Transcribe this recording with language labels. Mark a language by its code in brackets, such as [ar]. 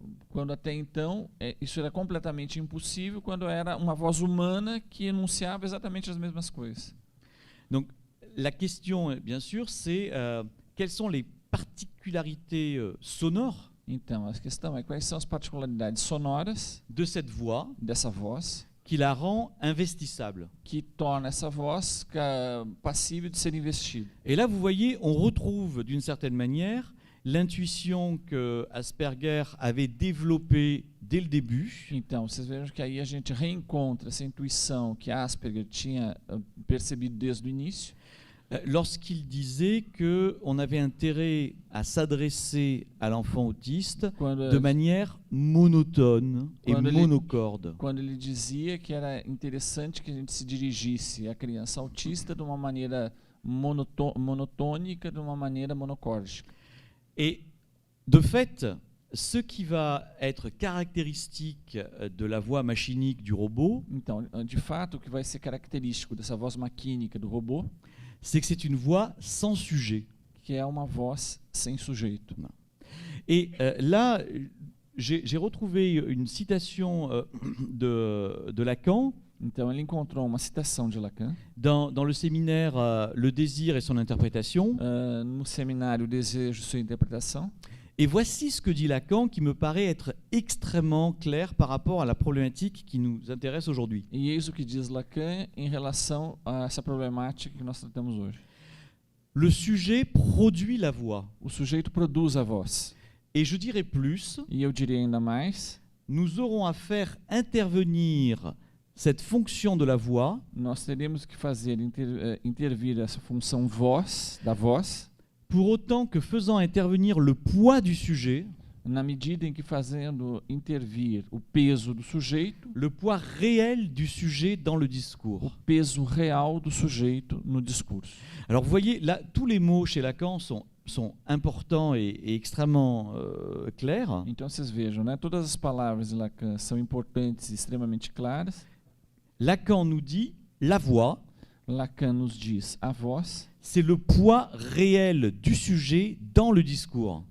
[pt] quando até então isso era completamente impossível quando era uma voz humana que enunciava exatamente as mesmas coisas. [fr] Donc la question, bien sûr, c'est quelles sont les particularités sonores [pt] Então, a questão é quais são as particularidades sonoras [fr] de cette voix [pt] dessa voz [fr] qui la rend investissable. [pt] que torna essa voz passível de ser investida. [fr] Et là, vous voyez, on retrouve d'une certaine manière l'intuition que Asperger avait développée dès le début. [pt] Então, vocês vejam que aí a gente reencontra essa intuição que Asperger tinha percebido desde o início, [fr] lorsqu'il disait qu'on avait intérêt à s'adresser à l'enfant autiste de manière monotone et monocorde. [pt] Quando ele dizia que era interessante que a gente se dirigisse à criança autista de uma maneira monotônica, de uma maneira monocórdica. [fr] Et de fait, ce qui va être caractéristique de la voix machinique du robot, [pt] Então, de fato, o que vai ser característico dessa voz maquínica do robô, [fr] c'est que c'est une voix sans sujet. [pt] que é uma voz sem sujeito. [fr] Et là, j'ai retrouvé une citation de Lacan [pt] Então ele encontrou uma citação de Lacan [fr] dans le séminaire Le désir et son interprétation. [pt] no seminário O Desejo e Sua Interpretação. [fr] Et voici ce que dit Lacan qui me paraît être extrêmement clair par rapport à la problématique qui nous intéresse aujourd'hui. [pt] E eis o que diz Lacan em relação a essa problemática que nós tratamos hoje. [fr] Le sujet produit la voix. [pt] O sujeito produz a voz. [fr] Et je dirais plus, [pt] E eu diria ainda mais, [fr] nous aurons à faire intervenir cette fonction de la voix [pt] nós teríamos que fazer intervir essa função voz, da voz, [fr] pour autant que faisant intervenir le poids du sujet, [pt] na medida em que fazendo intervir o peso do sujeito, [fr] le poids réel du sujet dans le [pt] o [fr] discours. [pt] peso real do sujeito no discurso. [fr] Alors vous voyez, là, tous les mots chez Lacan sont importants et extrêmement clairs. [pt] Então vocês vejam, né? Todas as palavras de Lacan são importantes e extremamente claras. [fr] Lacan nous dit la voix, [pt] Lacan nos diz a voz, [fr] c'est le poids réel du sujet dans le discours.